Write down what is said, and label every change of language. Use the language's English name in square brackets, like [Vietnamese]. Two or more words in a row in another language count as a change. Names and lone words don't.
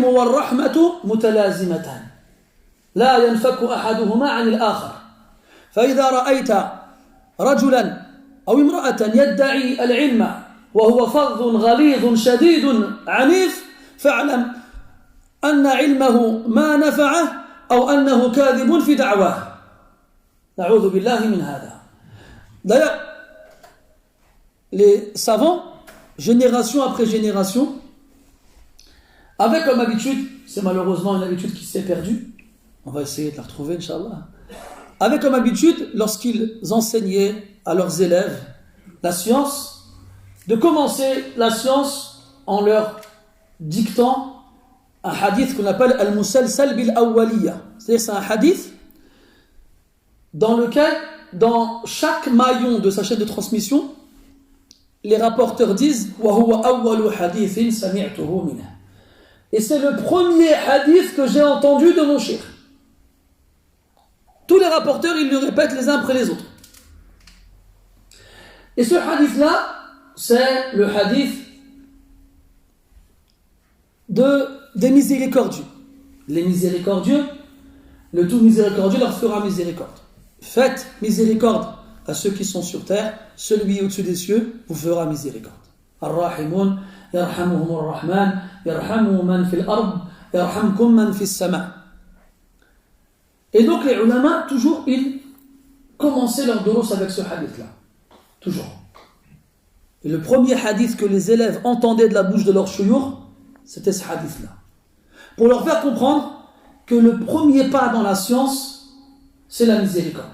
[Arabic] والرحمة متلازمتان لا ينفك أحدهما عن الآخر فإذا رأيت رجلا أو امرأة يدعي العلم وهو فظ غليظ شديد عنيف فاعلم أن علمه ما نفعه أو أنه كاذب في دعواه نعوذ بالله من هذا. [French] D'ailleurs, les savants, génération après génération, avaient comme habitude, c'est malheureusement une habitude qui s'est perdue, on va essayer de la retrouver, Inch'Allah, avaient comme habitude, lorsqu'ils enseignaient à leurs élèves la science, de commencer la science en leur dictant un hadith qu'on appelle [Arabic] المسلسل بالأولية. [French] C'est-à-dire c'est un hadith dans lequel, dans chaque maillon de sa chaîne de transmission, les rapporteurs disent « [Arabic] وهو أول حديث سمعته منه [French] » et c'est le premier hadith que j'ai entendu de mon cheikh. Tous les rapporteurs, ils le répètent les uns après les autres. Et ce hadith-là, c'est le hadith des miséricordieux. Les miséricordieux, le tout miséricordieux leur fera miséricorde. Faites miséricorde à ceux qui sont sur terre, celui au-dessus des cieux vous fera miséricorde. [Arabic] الراحمون يرحمهم الرحمن يرحم من في الأرض يرحمكم من في السماء. [French] Et donc les ulama, toujours, ils commençaient leur durus avec ce hadith-là. Toujours. Et le premier hadith que les élèves entendaient de la bouche de leur shuyukh, c'était ce hadith-là. Pour leur faire comprendre que le premier pas dans la science, c'est la miséricorde.